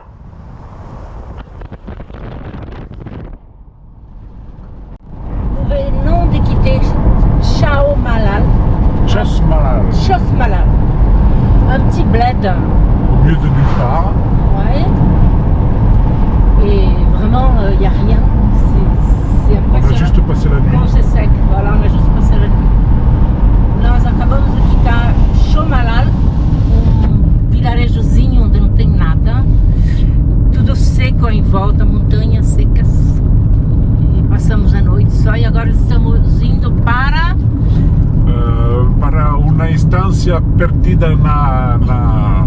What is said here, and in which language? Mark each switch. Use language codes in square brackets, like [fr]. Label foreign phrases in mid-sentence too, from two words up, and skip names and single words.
[fr] Nous venons de quitter Chosmalal, un petit bled au milieu de nulle part. Ouais. Et vraiment, il n'y a rien. C'est impressionnant. On a juste passé la nuit. Bon, c'est sec, voilà, on a juste passé la nuit. [pt] Nós acabamos de quitar Chosmalal, vilarejozinho onde não tem nada, tudo seco em volta, montanhas secas. E passamos a noite só e agora estamos indo para uma instância perdida na